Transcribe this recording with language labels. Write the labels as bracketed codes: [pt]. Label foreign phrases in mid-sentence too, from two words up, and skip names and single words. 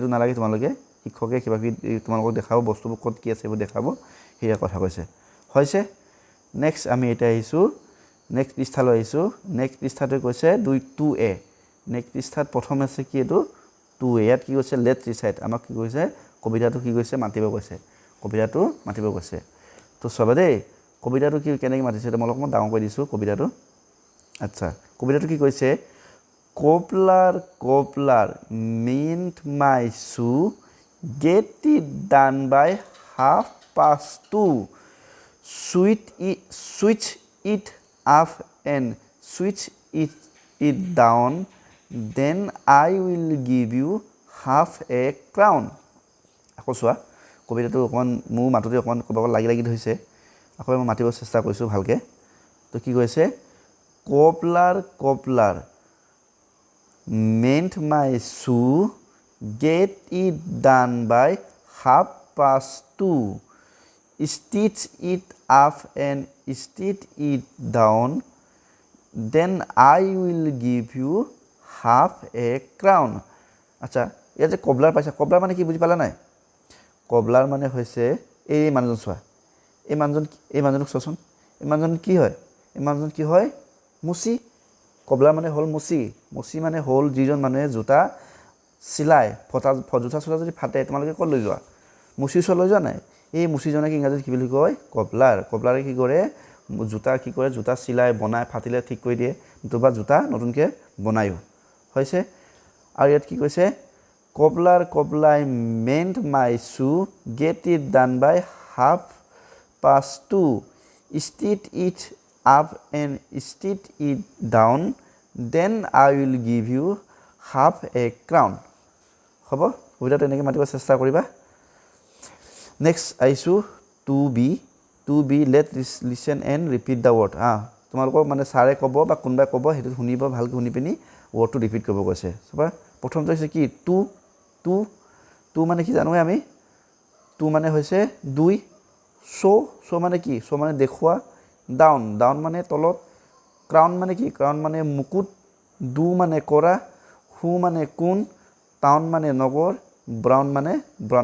[as] এইটো নালাগে তোমালোকে শিক্ষকে কিবা কিবি তোমালোকক দেখাব বস্তুবোৰ ক'ত কি আছে এইবোৰ দেখাব সেয়া কথা কৈছে হৈছে নেক্সট আমি এতিয়া আহিছোঁ নেক্সট পৃষ্ঠালৈ আহিছোঁ নেক্সট পৃষ্ঠাটো কৈছে 2A নেক্সট পৃষ্ঠাত প্ৰথম আছে কি এইটো 2A ইয়াত কি কৈছে [en] let recite [as] আমাক কি কৈছে কবিতাটো কি কৈছে মাতিব কৈছে তো চাবা দেই কবিতাটো কি কেনেকৈ মাতিছে মই অলপমান ডাঙৰ কৰি দিছোঁ কবিতাটো আচ্ছা কবিতাটো কি কৈছে [en] Cobbler mint my shoe get it done by 2:30 switch it up and switch it down then I will give you half a crown [as] আকৌ চোৱা কবিতাটো অকণমান মোৰ মাততে অকণমান ক'ব লাগি ধৰিছে আকৌ মই মাতিব চেষ্টা কৰিছোঁ ভালকৈ তো কি কৈছে [en] Cobbler mend my shoe get it done by 2:30 stitch it up and stitch it down then I will give you half a crown [as] আচ্ছা ইয়াত যে কবলাৰ পাইছা কবলাৰ মানে কি বুজি পালা নাই কবলাৰ মানে হৈছে এই মানুহজন চোৱা এই মানুহজনক চোৱাচোন এই মানুহজন কি হয় মুচি কবলাৰ মানে হ'ল মুচি মানে হ'ল যিজন মানুহে জোতা চিলাই জোতা চোলা যদি ফাটে তোমালোকে ক'ত লৈ যোৱা মুচি ওচৰত লৈ যোৱা নাই এই মুচিজনক ইংৰাজীত কি বুলি কয় কবলাৰে কি কৰে জোতা চিলাই বনাই ফাটিলে ঠিক কৰি দিয়ে নতুবা জোতা নতুনকৈ বনায়ো হৈছে আৰু ইয়াত কি কৈছে [en] Cobbler mend my shoe get it done by 2:30 stitch it up and stitch it down then I will give you half a crown [as] হ'ব কবিতাটো এনেকৈ মাতিব চেষ্টা কৰিবা নেক্সট আহিছোঁ 2B [en] let listen and repeat the word [as] তোমালোকক মানে ছাৰে ক'ব বা কোনোবাই ক'ব সেইটো শুনিব ভালকৈ শুনি পিনি [en] word repeat [as] কৰিব কৈছে চাবা প্ৰথমটো হৈছে কি টু মানে কি জানোৱে আমি টু মানে হৈছে 2 চ' মানে কি চ' মানে দেখুওৱা ডাউন মানে তলত ক্ৰাউন মানে কি ক্ৰাউন মানে মুকুট ডু মানে কৰা হু মানে কোন টাউন মানে নগৰ ব্ৰাউন মানে ব্ৰাউন